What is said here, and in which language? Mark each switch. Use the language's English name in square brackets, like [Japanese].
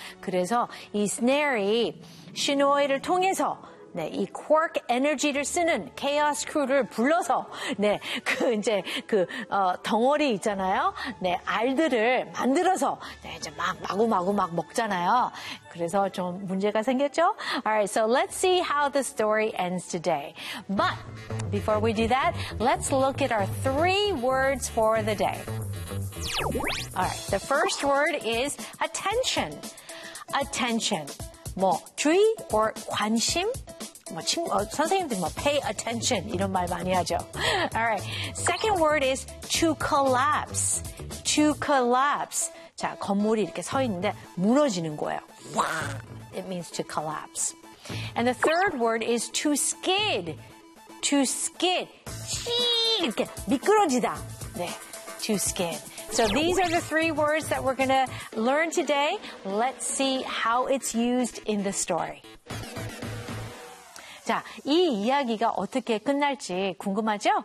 [Korean] 그래서 이 Snare이 시노이를 통해서 네, 이 Quark Energy를 쓰는 Chaos Crew를 불러서 네, 그 이제 그 덩어리 있잖아요. 네, 알들을 만들어서 네, 이제 막 마구마구 막 먹잖아요. 그래서 좀 문제가 생겼죠? [English] Alright, so let's see how the story ends today. But before we do that, let's look at our three words for the day. Alright, the first word is attention. Attention. [Korean] 뭐 주의 or 관심? 뭐 친구, 선생님들 뭐 [English] pay attention [Korean] 이런 말 많이 하죠. [English] Alright, second word is to collapse. To collapse. [Korean] 자, 건물이 이렇게 서 있는데 무너지는 거예요. [English] It means to collapse. And the third word is to skid. To skid. [Korean] 이렇게 미끄러지다. 네, [English] to skid. So these are the three words that we're going to learn today. Let's see how it's used in the story. [Korean] 자, 이 이야기가 어떻게 끝날지 궁금하죠?